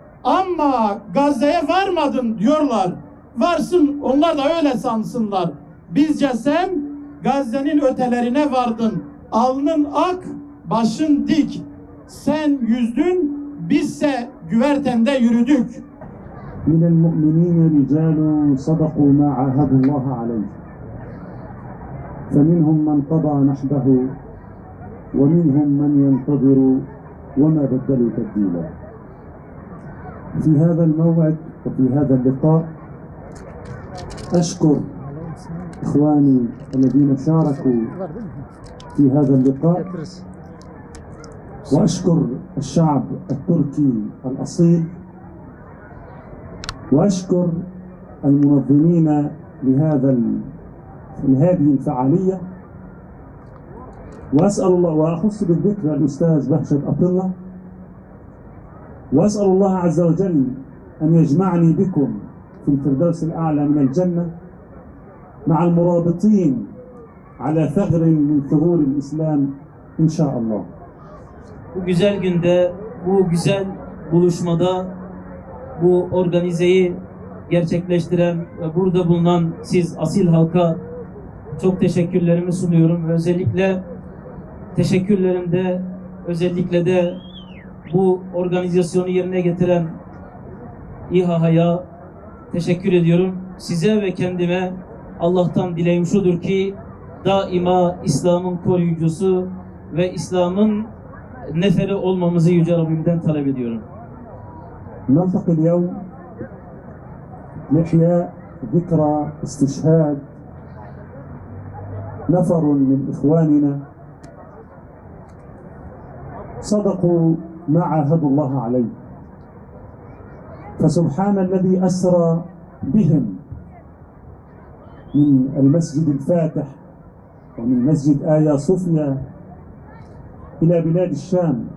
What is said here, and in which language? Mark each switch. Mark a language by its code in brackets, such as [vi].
[tr] Ama Gazze'ye varmadın diyorlar. Varsın, onlar da öyle sansınlar. Bizce sen Gazze'nin ötelerine vardın. Alnın ak, başın dik. Sen yüzdün, bizse güvertende yürüdük. [ar] من المؤمنين رجال صدقوا ما عاهدوا الله عليه فمنهم من قضى نحبه ومنهم من ينتظر وما بدلوا تبديلا. في هذا الموعد وفي هذا اللقاء أشكر إخواني الذين شاركوا في هذا اللقاء وأشكر الشعب التركي الأصيل وأشكر المنظمين لهذه الفعالية وأسأل الله وأخص بالذكر الأستاذ بهجت أطلة وأسأل الله عز وجل أن يجمعني بكم في الفردوس الأعلى من الجنة مع المرابطين على ثغر من ثغور الإسلام إن شاء الله. [tr] Bu güzel günde, bu güzel buluşmada bu organizeyi gerçekleştiren ve burada bulunan siz asil halka çok teşekkürlerimi sunuyorum ve özellikle teşekkürlerimde özellikle de bu organizasyonu yerine getiren İHA'ya teşekkür ediyorum. Size ve kendime Allah'tan dileğim şudur ki daima İslam'ın koruyucusu ve İslam'ın neferi olmamızı Yüce Rabbimden talep ediyorum. [ar] نلتقي اليوم لإحياء ذكرى استشهاد نفر من إخواننا صدقوا ما عاهدوا الله عليه فسبحان الذي أسرى بهم من المسجد الفاتح ومن مسجد آيا صوفيا إلى بلاد الشام.